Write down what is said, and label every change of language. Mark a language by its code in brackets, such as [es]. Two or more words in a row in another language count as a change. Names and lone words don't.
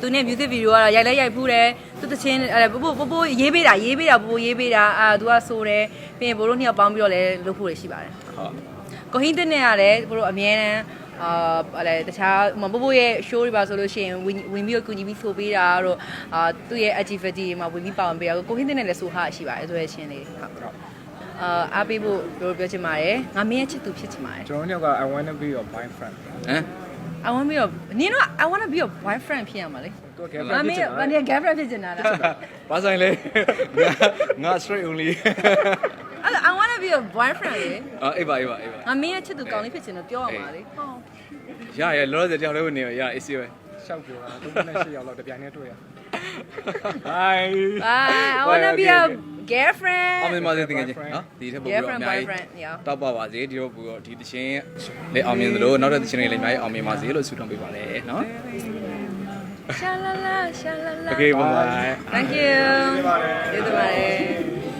[my] သူနဲ့ music video ကတော့ရိုက်လိုက်ရိုက်ဖူးတယ်သူတချင်းပို့ရေးပေးတာပို့ရေးပေးတာသူကဆိုတယ်ပြီးရင်ဘိုးတို့နှစ်ယောက်ပေါင်းပြီးတော့လည်းလုပ်ဖို့ရရှိပါတယ်ဟုတ်ကိုဟင်းတဲ့နဲ့ရတယ်ဘိုးတို့အမြဲတမ်းအဲ့တခြားပို့ရဲ့ show တွေပါဆိုလို့ရှိရင်ဝင်ပြီးတော့ကူညီပြီးဆိုပေးတာတို့သူ့ရဲ့ activity မှာဝင်ပြီးပါဝင်ပေးတာကိုဟင်းတဲ့နဲ့လည်းဆိုဟာရှိပါတယ်ဆိုရချင်းလေးဟုတ်အားပေးဖို့ပြောချင်ပါတယ်ငါမင်းရဲ့ချစ်သူဖြစ်ချင်ပါတယ် ကျွန်တော်တို့က [en] I want to be your boyfriend ဟမ် I want to be your နင်တို့ I want to be your boyfriend ဖြစ်ရမှာလေ [my] သူ girlfriend ဖြစ်ချင်တာ နင် girlfriend ဖြစ်ချင်တာလား ဘာဆိုင်လဲငါ [en] straight only I want to be your boyfriend လေ [my] အေးပါ ငါမင်းရဲ့ချစ်သူကောင်းလေးဖြစ်ချင်တော့ပြောရမှာလေဟော ရလောလောဆယ်တယောက်လေးဝင်နေရ AC ပဲ ရှောက်ပြောတာသူနဲ့8ယောက်လောက်တပြိုင်တည်းတွေ့ရ Bye [en] I want to be your girlfriend [my] အောင်မြင်ပါစေတကယ်ချင်းနော်ဒီထက်ပိုပြီးတော့အများကြီးတောက်ပါပါစေဒီတော့ပို့တော့ဒီတခြင်းလေးအောင်မြင်သလိုနောက်တဲ့တခြင်းလေးလည်းအများကြီးအောင်မြင်ပါစေလို့ဆုတောင်းပေးပါလေနော် Sha la la [en] Okay bye Thank you [my] ကျေးဇူးပါတယ်